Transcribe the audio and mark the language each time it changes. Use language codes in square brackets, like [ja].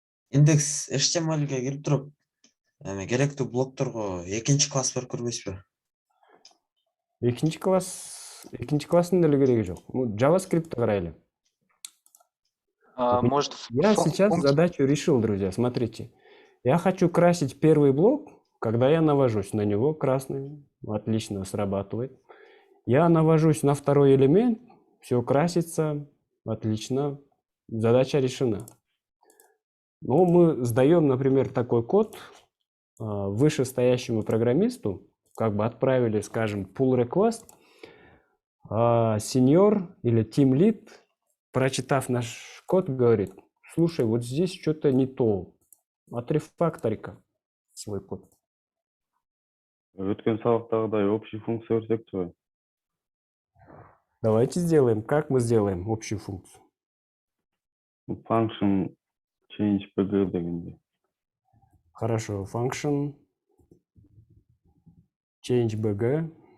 [kk] индекс HTML-ге кіріп тұрып, керекті блокторға екінші класс бар көрмес пе? Екінші класстың деле керегі жоқ. Ну, JavaScript қарайлы. [ru] Может, Я сейчас задачу решил, друзья. Смотрите. Я хочу красить первый блок, когда я навожусь на него, красный. Отлично срабатывает. Я навожусь на второй элемент, все красится, отлично. Задача решена. Но мы сдаем, например, такой код вышестоящему программисту, как бы отправили, скажем, pull request, senior или team lead, прочитав наш код, говорит: слушай, вот здесь что-то не то, отрефакторика. свой код. [kk] Өткен сабақтағыдай [ru] общий функция [kk] өрсек той. [ru] Давайте сделаем. Как мы сделаем общую функцию? [kk] Function change bg дегенде. [ru] Хорошо. Function change bg.